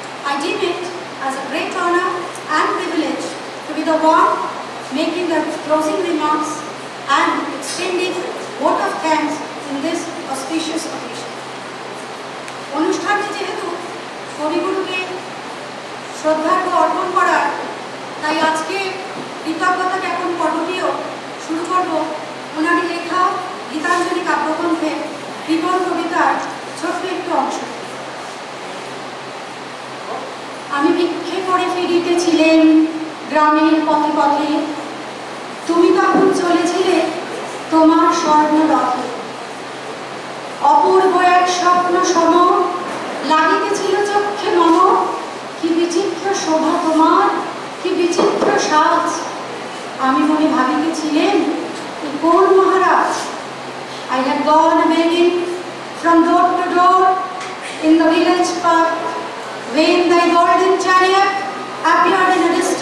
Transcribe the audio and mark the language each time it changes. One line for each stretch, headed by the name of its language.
English: I deem it as a great honor and privilege to be the one making the closing remarks and extending vote of thanks in this auspicious occasion.
Bangla: অনুষ্ঠানটি যেহেতু কবিগুরুকে শ্রদ্ধার্ঘ অর্পণ করার, তাই আজকে কৃতজ্ঞতা জ্ঞাপন পর্বটিও শুরু করব ওনারই লেখা গীতাঞ্জলি কাব্যগ্রন্থে বিপন কবিতার ছোট্ট একটু অংশ। আমি ভিক্ষে করে ফিরিতেছিলেন গ্রামের পথে পথে, তুমি তখন চলেছিলে তোমার স্বর্ণরথে। অপূর্ব এক স্বপ্ন সম লাগিতেছিল চক্ষে মম, কি বিচিত্র শোভা তোমার, কি বিচিত্র সাজ। আমি মনে ভাবিতেছিলেন কোন মহারাজ।
English: I had gone begging from door to door in the village park when thy golden chariot appeared in a